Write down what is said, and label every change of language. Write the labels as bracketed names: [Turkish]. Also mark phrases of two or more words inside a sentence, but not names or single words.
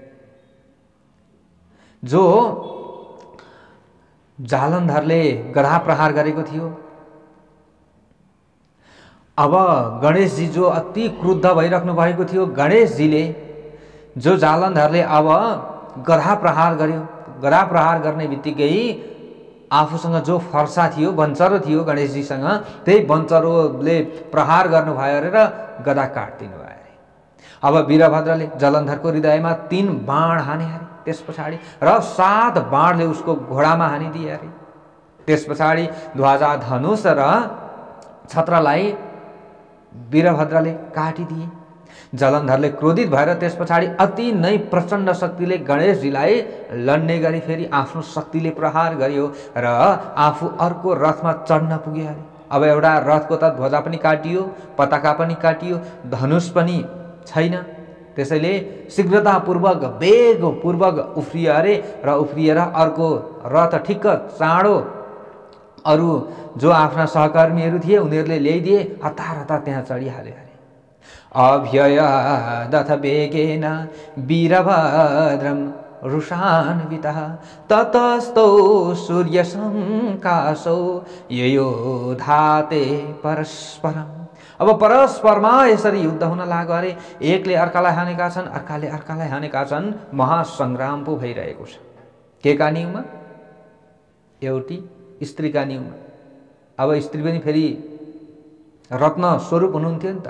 [Nepali] जो जालन्धरले गधा प्रहार गरेको थियो, अब गणेशजी जो अति क्रुद्ध भइराख्नु भएको थियो, गणेशजीले जो जालन्धरले अब गधा प्रहार गर्यो, गधा प्रहार गर्ने बित्तिकै आफूसँग जो फर्सा थियो, बन्चरो थियो गणेशजीसँग, त्यही बन्चरोले प्रहार गर्नुभयो अरे र गधा काटिदिनु भयो अरे। अब वीरभद्रले जलन्धरको हृदयमा 3 बाण हाने अरे। त्यस पछाडि र 7 बाणले उसको घोडामा हानिदिए अरे। त्यस पछाडि ध्वजा, धनुष र छत्रलाई वीरभद्रले काटिदिए। जलन्धरले क्रोधित भएर त्यस पछाडि अति नै प्रचण्ड शक्तिले गणेशजीलाई लड्ने गरी फेरि आफ्नो शक्तिले प्रहार गर्यो र आफू अर्को रथमा चढ्न पुग्यो अरे। अब एउटा रथको त ध्वजा पनि काटियो, पताका पनि काटियो, धनुष पनि छैन। त्यसैले शीघ्रतापूर्वक वेगपूर्वक उफ्रियो अरे र उफ्रिएर अर्को रथ ठिक्क चाँडो अरू जो आफ्ना सहकर्मीहरू थिए उनीहरूले ल्याइदिए, हतार हतार त्यहाँ चढिहाल्यो अरे। [Sanskrit] अभ्ययादथ वेगेन वीरभद्रं रुषान्वितः ततस्तौ सूर्यसंकाशौ ययोधाते परस्परम्। [Nepali] अब परस्परमा यसरी युद्ध हुन लाग्यो अरे। एकले अर्कालाई हानेका छन्, अर्काले अर्कालाई हानेका छन्। महासंग्राम पो भइरहेको छ। के का नियममा? एउटी स्त्रीका नियममा। अब स्त्री पनि फेरि रत्न स्वरूप हुनुहुन्थ्यो नि त।